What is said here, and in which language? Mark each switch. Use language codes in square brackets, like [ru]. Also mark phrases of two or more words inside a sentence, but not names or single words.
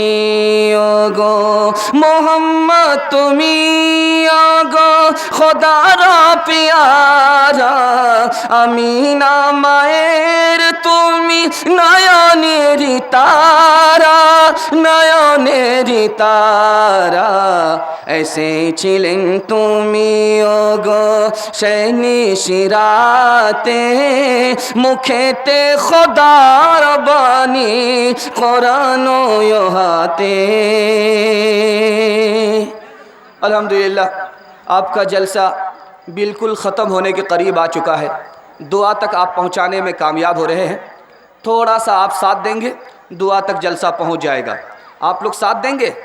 [bn] ওগো, মোহাম্মদ তুমি ওগো খোদার প্যারা, আমিনা মায়ের তুমি নয়নের তারা, নয়নের তারা, এসেছিলেন তুমি ওগো নিশিরাতে, মুখেতে খোদার বাণী কোরআন ও হাতে। [ur] الحمدللہ آپ کا جلسہ بالکل ختم ہونے کے قریب آ چکا ہے. دعا تک آپ پہنچانے میں کامیاب ہو رہے ہیں. تھوڑا سا آپ ساتھ دیں گے دعا تک جلسہ پہنچ جائے گا. آپ لوگ ساتھ دیں گے؟